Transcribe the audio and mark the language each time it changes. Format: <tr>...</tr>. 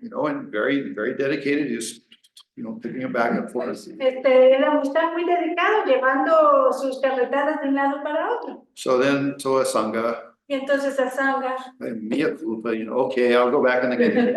<en>And very, very dedicated, just, picking it back and forth.</en> <es>Está muy dedicado llevando sus carretadas de un lado para otro.</es> <en>So Asanga,</en> <es>Y entonces Asanga,</es> <en>mea culpa, okay, I'll go back in the cave.</en>